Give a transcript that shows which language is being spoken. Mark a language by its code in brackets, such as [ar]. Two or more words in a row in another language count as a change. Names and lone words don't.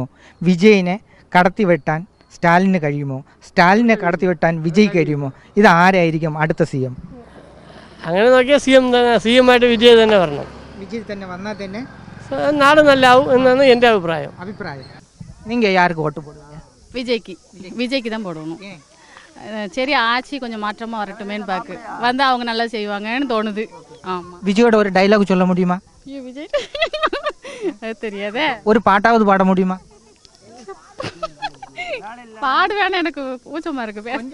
[ml] വിജയിനെ കടത്തിവെട്ടാൻ സ്റ്റാലിന് കഴിയുമോ? സ്റ്റാലിനെ കടത്തിവെട്ടാൻ വിജയ് കഴിയുമോ? ഇത് ആരായിരിക്കും അടുത്ത CM? അങ്ങനെ നോക്കിയാൽ CM ആയിട്ട് വിജയ് തന്നെ വരണം. വിജയ് തന്നെ വന്നാൽ തന്നെ നാട് നല്ലാവും എന്നാണ് എൻ്റെ അഭിപ്രായം. [ta] നിങ്ങൾ யாருக்கு ஓட்டு போடுவீங்க? விஜய்க்கு தான் போடணும். சரி, ஆட்சி கொஞ்சம் மாற்றமாக வரட்டுமேன்னு பார்க்கு வந்து அவங்க நல்லா செய்வாங்கன்னு தோணுது. ஆமாம். விஜயோட ஒரு டைலாக் சொல்ல முடியுமா? விஜய் அது தெரியாதே. ஒரு பாட்டாவது பாட முடியுமா? பாடுவேன்னு எனக்கு கூச்சமாக இருக்கு.